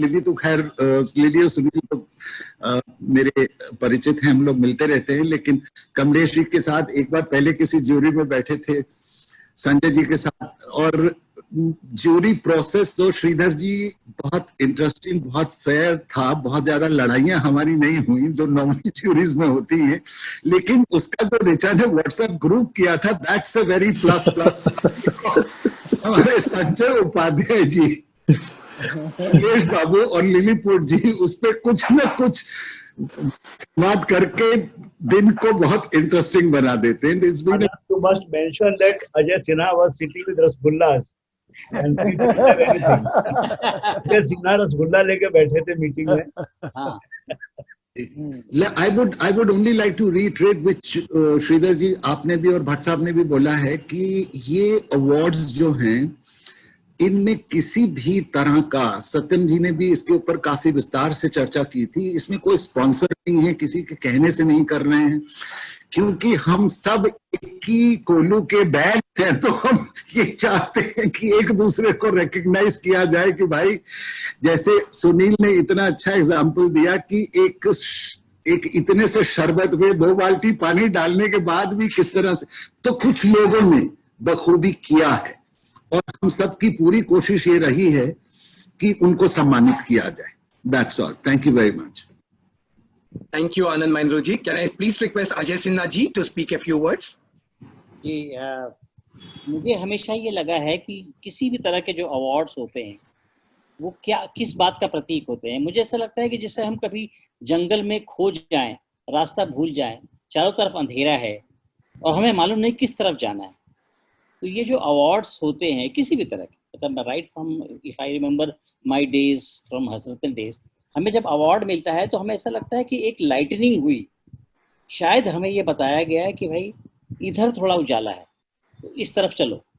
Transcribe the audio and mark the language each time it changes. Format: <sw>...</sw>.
<hi>Lily तो खैर, lily और सुनील तो मेरे परिचित हैं, हम लोग मिलते रहते हैं, लेकिन कमलेश जी के साथ एक बार पहले किसी ज्यूरी में बैठे थे, संजय जी के साथ, और ज्यूरी प्रोसेस तो श्रीधर जी बहुत इंटरेस्टिंग, बहुत फेयर था, बहुत ज्यादा लड़ाइयां हमारी नहीं हुई जो नॉर्मली ज्यूरीज में होती हैं, लेकिन उसका जो रिचा ने व्हाट्सएप ग्रुप किया था,</hi> <en>That's a very plus plus.</en> <hi>हमारे संजय उपाध्याय जी, सुरेश बाबू और लिलीपुट जी उस पे कुछ न कुछ बात करके दिन को बहुत इंटरेस्टिंग बना देते हैं।</hi> <en>It's been You must mention that Ajay Sinha was sitting with rasgullas and we didn't have anything.</en> <hi>Ajay Sinha rasgulla लेके बैठे थे मीटिंग में।</hi> <en>I would only like to reiterate which</en> <hi>Shridhar जी आपने भी और भट्ट साहब ने भी बोला है कि ये अवार्ड्स जो हैं इनमें किसी भी तरह का, सत्यम जी ने भी इसके ऊपर काफी विस्तार से चर्चा की थी, इसमें कोई स्पॉन्सर नहीं है, किसी के कहने से नहीं कर रहे हैं, क्योंकि हम सब एक ही कोलू के बैग हैं, तो हम ये चाहते हैं कि एक दूसरे को रिकग्नाइज किया जाए कि भाई, जैसे सुनील ने इतना अच्छा एग्जाम्पल दिया कि एक इतने से शरबत में 2 बाल्टी पानी डालने के बाद भी किस तरह से, तो कुछ लोगों ने बखूबी किया है और हम सबकी पूरी कोशिश ये रही है कि उनको सम्मानित किया जाए।</hi> <en>That's all. Thank you very much. Thank you, Anand Mahindra ji. Can I please request Ajay Sinha ji to speak a few words?</en> <hi>जी, मुझे हमेशा ये लगा है कि किसी भी तरह के जो अवार्ड्स होते हैं वो किस बात का प्रतीक होते हैं। मुझे ऐसा लगता है कि जैसे हम कभी जंगल में खो जाएं, रास्ता भूल जाएं, चारों तरफ अंधेरा है और हमें मालूम नहीं किस तरफ जाना है, तो ये जो अवार्ड्स होते हैं किसी भी तरह के, मतलब</hi> <en>right from, if I remember my days from Hazratganj days,</en> <hi>हमें जब अवार्ड मिलता है तो हमें ऐसा लगता है कि एक लाइटनिंग हुई, शायद हमें ये बताया गया है कि भाई इधर थोड़ा उजाला है तो इस तरफ चलो।</hi>